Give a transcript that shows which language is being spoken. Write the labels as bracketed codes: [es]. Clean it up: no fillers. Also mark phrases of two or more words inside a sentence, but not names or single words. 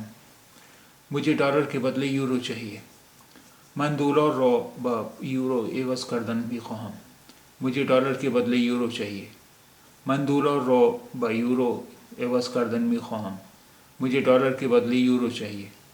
[ur] مجھے ڈالر کے بدلے یورو چاہیے. [fa] من دلار را با یورو عوض کردن می خواهم. [ur] مجھے ڈالر کے بدلے یورو چاہیے. [fa] من دلار را با یورو عوض کردن می خواهم. [ur] مجھے ڈالر کے بدلے یورو چاہیے.